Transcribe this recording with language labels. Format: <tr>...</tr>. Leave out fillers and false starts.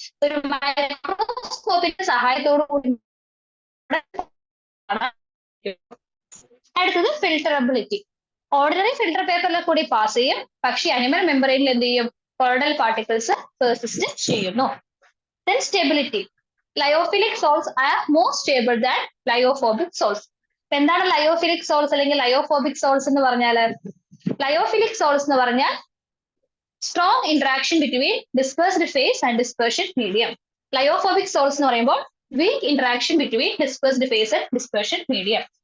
<ml>ഒരു മൈക്രോസ്കോപ്പിന്റെ സഹായത്തോടു കൂടി. അടുത്തത് ഫിൽട്ടറബിലിറ്റി. ഓർഡിനറി ഫിൽട്ടർ പേപ്പറിൽ കൂടി പാസ് ചെയ്യും, പക്ഷേ അനിമൽ മെമ്പറൈനിൽ എന്ത് ചെയ്യും? കൊളോയിഡൽ പാർട്ടിക്കിൾസ് പെർസിസ്റ്റ് ചെയ്യുന്നു.</ml> <en>Then stability. Lyophilic salts are more stable than lyophobic salts.</en> <ml>എന്താണ് ലയോഫിലിക് സോൾസ് അല്ലെങ്കിൽ ലയോഫോബിക് സോൾസ് എന്ന് പറഞ്ഞാൽ? ലയോഫിലിക് സോൾസ് എന്ന് പറഞ്ഞാൽ</ml> <en>Strong interaction between dispersed phase and dispersion medium.</en> <ml>Lyophobic souls എന്ന് പറയുമ്പോൾ</ml> <en>Weak interaction between dispersed phase and dispersion medium.</en>